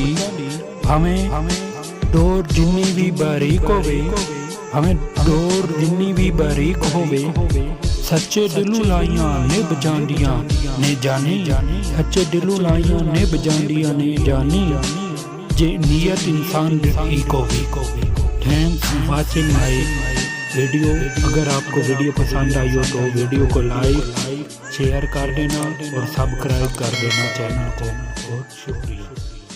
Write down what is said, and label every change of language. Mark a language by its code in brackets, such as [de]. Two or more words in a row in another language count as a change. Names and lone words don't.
[pa] ਹਮੇਂ ਡੋਰ ਜਿੰਨੀ ਭੀ ਬਾਰੀਕ ਹੋਵੇ ਹਮੇਂ ਡੋਰ ਜਿੰਨੀ ਭੀ ਬਾਰੀਕ ਹੋਵੇ ਸੱਚੇ ਦਿਲੋਂ ਲਾਈਆਂ ਨਿਭ ਜਾਂਦੀਆਂ ਨੇ ਜਾਨੀ ਸੱਚੇ ਦਿਲੋਂ ਲਾਈਆਂ ਨਿਭ ਜਾਂਦੀਆਂ ਨੇ ਜਾਨੀ ਜੇ ਨੀਯਤ ਇਨਸਾਨ ਦੀ ਠੀਕ ਹੋਵੇ। [en] thanks watching my video. [hi] अगर आपको वीडियो पसंद आई हो तो वीडियो को लाइक शेयर कर देना और सब्सक्राइब कर देना चैनल को। बहुत शुक्रिया।